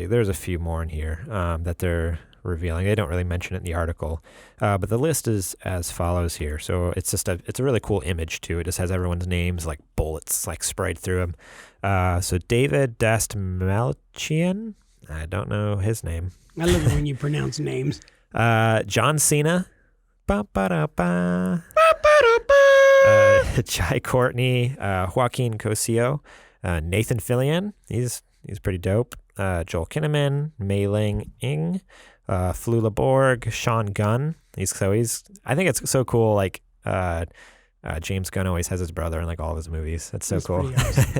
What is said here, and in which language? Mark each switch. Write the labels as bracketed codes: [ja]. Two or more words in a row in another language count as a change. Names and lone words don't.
[en] There's a few more in here that they're revealing. They don't really mention it in the article, but the list is as follows here. So it's a really cool image too. It just has everyone's names like bullets like sprayed through them. So David Dastmalchian. I don't know his name. I love it when you pronounce names. John Cena. Ba-ba-da-ba. Jai Courtney, Joaquin Cosio, Nathan Fillion, he's pretty dope. Joel Kinnaman, Mei Ling Ing, Flula Borg, Sean Gunn. I think it's so cool. Like James Gunn always has his brother in like all of his movies. That's so cool. Awesome.